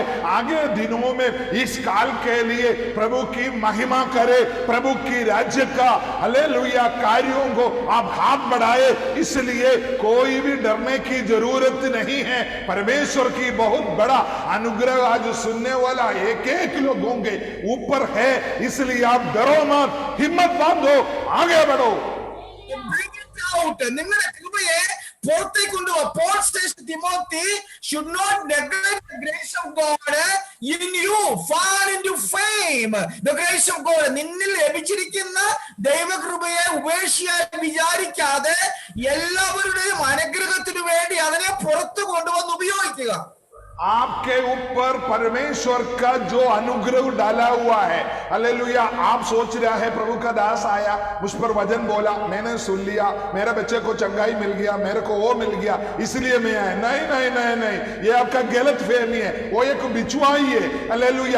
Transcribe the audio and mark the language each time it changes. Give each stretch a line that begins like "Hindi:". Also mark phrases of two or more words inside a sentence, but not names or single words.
Hindi: आगे दिनों में इस काल के लिए प्रभु की महिमा करे, प्रभु की राज्य का हालेलुया कार्यों को आप हाथ बढ़ाए। इसलिए कोई भी डरने की जरूरत नहीं है। परमेश्वर की बहुत बड़ा अनुग्रह आज सुनने वाला एक एक लोगों के ऊपर है, इसलिए आप डरो मत, हिम्मत बांधो, आगे बढ़ो।
Malayalam: നിങ്ങളുടെ കൃപയെ പുറത്തേക്ക് കൊണ്ടുപോകുക.
English: Paul says to Timothy, should not neglect the grace of God in you, fall into fame. The grace of God,
Malayalam: നിന്നിൽ ലഭിച്ചിരിക്കുന്ന ദൈവകൃപയെ ഉപേക്ഷിക്കാൻ വിചാരിക്കാതെ എല്ലാവരുടെയും അനുഗ്രഹത്തിനു വേണ്ടി അതിനെ പുറത്തു കൊണ്ടുവന്ന് ഉപയോഗിക്കുക.
Hindi: आपके ऊपर परमेश्वर का जो अनुग्रह डाला हुआ है, हालेलुया। आप सोच रहा है प्रभु का दास आया, मुझ पर वचन बोला, मैंने सुन लिया, मेरे बच्चे को चंगाई मिल गया, मेरे को वो मिल गया, इसलिए मैं आया। नहीं नहीं नहीं नहीं, ये आपका गलत फहमी है। वो एक बिचवाई है, हालेलुया।